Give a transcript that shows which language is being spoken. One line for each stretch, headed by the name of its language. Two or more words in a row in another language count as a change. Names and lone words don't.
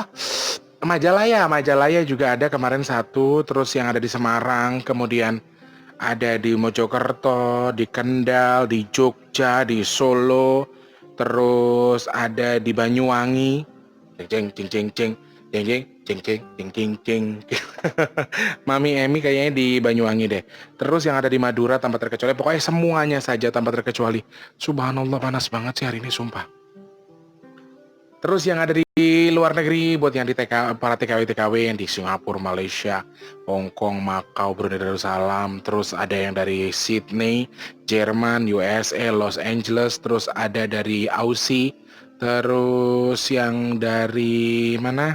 Indonesian: Majalaya juga ada kemarin satu, terus yang ada di Semarang, kemudian ada di Mojokerto, di Kendal, di Jogja, di Solo, terus ada di Banyuwangi, ceng ceng ceng ceng. Jeng jeng jeng jeng jeng jeng jeng. Mami Emi kayaknya di Banyuwangi deh. Terus yang ada di Madura tanpa terkecuali, pokoknya semuanya saja tanpa terkecuali. Subhanallah panas banget sih hari ini sumpah. Terus yang ada di luar negeri buat yang di para TKW yang di Singapura, Malaysia, Hong Kong, Macau, Brunei Darussalam, terus ada yang dari Sydney, Jerman, USA, Los Angeles, terus ada dari Aussie, terus yang dari mana?